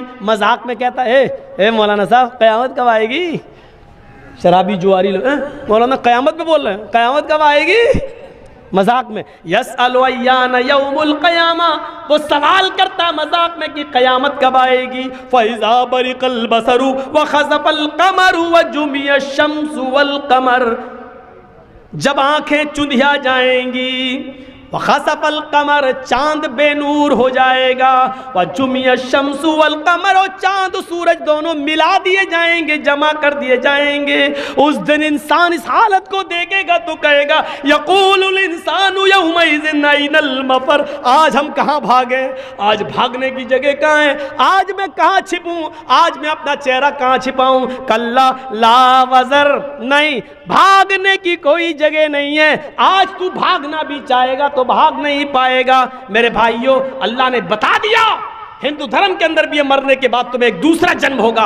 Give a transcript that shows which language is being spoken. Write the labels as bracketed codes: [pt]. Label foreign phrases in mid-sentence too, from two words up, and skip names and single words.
[hi] मजाक में कहता है, ए मौलाना साहब कयामत कब आएगी? शराबी जुआरी लोग, मौलाना कयामत पे बोल रहे हैं, कयामत कब आएगी? मजाक में। [ar] يسأل أيان يوم القيامة, [hi] वो सवाल करता मजाक में कि कयामत कब आएगी। [ar] فإذا برق البصر وخسف القمر وجمع الشمس والقمر, [hi] जब आंखें चुंधिया जाएंगी, [ar] وخسف القمر, [hi] चांद बेनूर हो जाएगा, [ar] وجمع الشمس والقمر, [hi] और चांद सूरज दोनों मिला दिए जाएंगे, जमा कर दिए जाएंगे। उस दिन इंसान इस हालत को देखेगा तो कहेगा, [ar] يقول الإنسان يومئذ أين المفر, [hi] आज हम कहाँ भागे? आज भागने की जगह कहाँ है? आज मैं कहाँ छिपूँ? आज मैं अपना चेहरा कहाँ छिपाऊँ? [ar] كلا لا وزر, [hi] नहीं, भागने की कोई जगह नहीं है। आज तू भागना भी चाहेगा तो भाग नहीं पाएगा। मेरे भाइयों, अल्लाह ने बता दिया, हिंदू धर्म के अंदर भी मरने के बाद तुम्हें एक दूसरा जन्म होगा।